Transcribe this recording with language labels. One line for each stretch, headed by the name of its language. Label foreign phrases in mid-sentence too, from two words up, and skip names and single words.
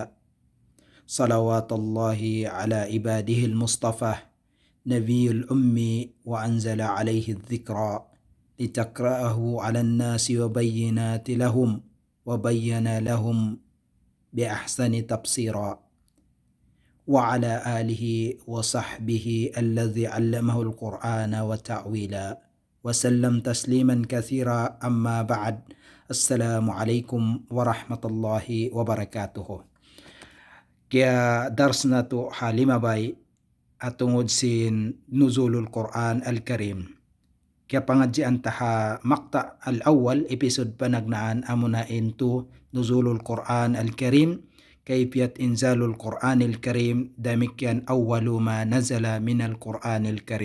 Arabic: صلوات الله على عباده المصطفى نبي الأمي وأنزل عليه الذكرى لتقرأه على الناس وبين لهم بأحسن تبصيرا وعلى آله وصحبه الذي علمه القرآن وتعويلا وسلم تسليما كثيرا. أما بعد. السلام عليكم ورحمة الله وبركاته.
Tausug: Kaya darsna to halima bay atungod sin
Arabic: نزول القرآن الكريم.
Tausug: Kaya pangadjian taha
Arabic: المقطع الأول
Tausug: episode panagnaan amuna into
Arabic: نزول القرآن الكريم. كيفية إنزال القرآن الكريم دمكيان أول ما نزل من القرآن الكريم.